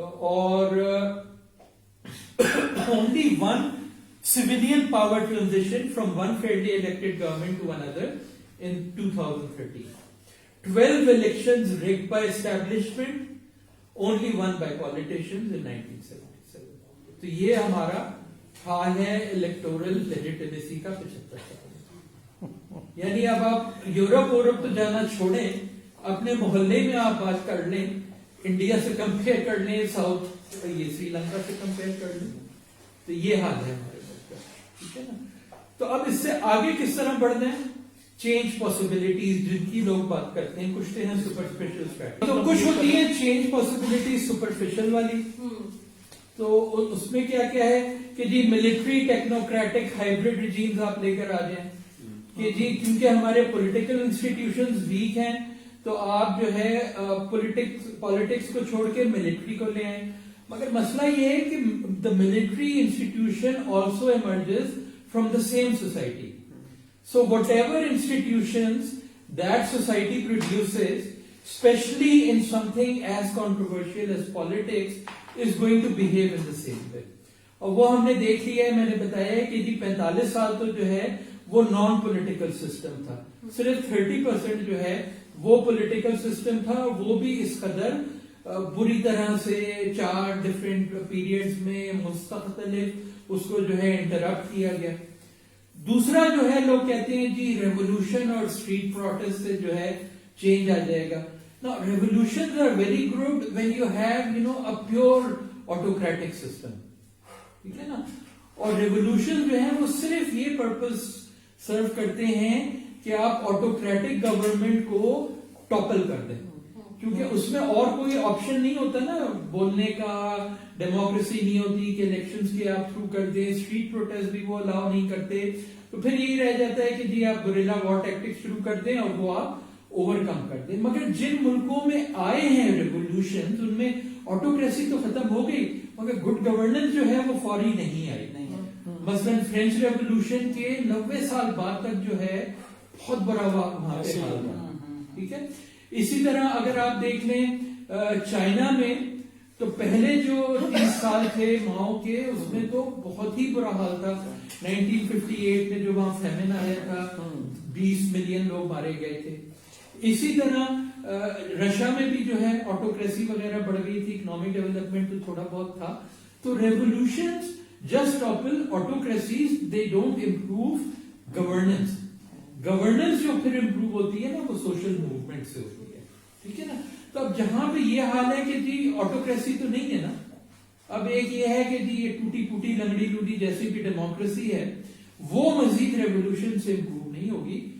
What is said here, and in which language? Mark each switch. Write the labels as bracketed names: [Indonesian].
[Urdu] اور [English] only one civilian power transition from one fairly elected government to another in 2013. 12 elections rigged by establishment, only won by politicians in 1977. [Urdu] تو یہ ہمارا حال ہے electoral legitimacy کا 75 سال. یعنی اب آپ یورپ تو جانا چھوڑیں, اپنے محلے میں آپ بات کر لیں, انڈیا سے کمپیئر کر لیں, ساؤتھ یہ سری لنکا سے کمپیئر کر لیں, تو یہ حال ہے ہمارے ملک کا. ٹھیک ہے نا. تو اب اس سے آگے کس طرح بڑھنا ہے, چینج پاسبلٹیز جن کی لوگ بات کرتے ہیں, کچھ ہیں سپرفیشل اسٹریٹجی, تو کچھ ہوتی ہے چینج پاسبلٹیز سپرفیشل والی. تو اس میں کیا کیا ہے کہ جی ملٹری ٹیکنوکریٹک ہائبرڈ ریجیمز آپ لے کر آ جائیں, کہ جی کیونکہ ہمارے پولیٹیکل انسٹیٹیوشنز ویک ہیں تو آپ جو ہے پالیٹکس کو چھوڑ کے ملٹری کو لے آئیں. مگر مسئلہ یہ ہے کہ [English] the military institution also emerges from the same society. So whatever institutions that society produces, especially in something as controversial as politics, is going to behave in the same way. [Urdu] اور وہ ہم نے دیکھ لیا ہے, میں نے بتایا ہے کہ جی 45 سال تو جو ہے وہ نان پولیٹیکل سسٹم تھا, صرف 30% جو ہے وہ پولیٹیکل سسٹم تھا, وہ بھی اس قدر بری طرح سے 4 ڈفرینٹ پیریڈز میں مستقلف اس کو جو ہے انٹرپٹ کیا گیا. دوسرا جو ہے لوگ کہتے ہیں جی ریولوشن اور اسٹریٹ پروٹیسٹ سے جو ہے چینج آ جائے گا. [English] Now revolutions are very good when you have a pure autocratic system. [Urdu] ٹھیک ہے نا. اور ریولوشن جو ہیں وہ صرف یہ پرپز سرو کرتے ہیں کہ آپ آٹوکریٹک گورنمنٹ کو ٹاپل کر دیں, کیونکہ اس میں اور کوئی آپشن نہیں ہوتا نا بولنے کا, ڈیموکریسی نہیں ہوتی کہ الیکشنز کے آپ تھرو کر دیں, اسٹریٹ پروٹیسٹ بھی وہ الاؤ نہیں کرتے, تو پھر یہی رہ جاتا ہے کہ جی آپ گوریلا وار ٹیکٹک شروع کر دیں اور وہ آپ اوور کم کر دیں. مگر جن ملکوں میں آئے ہیں ریولیوشن ان میں آٹوکریسی تو ختم ہو گئی, مگر گڈ گورننس جو ہے وہ فوری نہیں آئی. مثلاً فرینچ ریولیوشن کے 90 سال بعد تک جو ہے بہت بڑا وہاں پہ حال تھا. ٹھیک ہے, اسی طرح اگر آپ دیکھ لیں چائنا میں تو پہلے جو 30 سال تھے ماؤ کے اس میں تو بہت ہی برا حال تھا. 1958 میں جو وہاں فیمن آیا تھا 20 ملین لوگ مارے گئے تھے. اسی طرح رشیا میں بھی جو ہے آٹوکریسی وغیرہ بڑھ گئی تھی, اکنامک ڈیولپمنٹ تو تھوڑا بہت تھا. [English] تو revolutions just topple autocracies, they don't improve governance. [Urdu] Governance جو پھر امپروو ہوتی ہے نا وہ سوشل موومنٹ سے ہوتی ہے. ٹھیک ہے نا, تو اب جہاں پہ یہ حال ہے کہ جی آٹوکریسی تو نہیں ہے نا, اب ایک یہ ہے کہ جی یہ ٹوٹی پوٹی لنگڑی لوٹی جیسی بھی ڈیموکریسی ہے وہ مزید ریولیوشن سے امپروو نہیں ہوگی.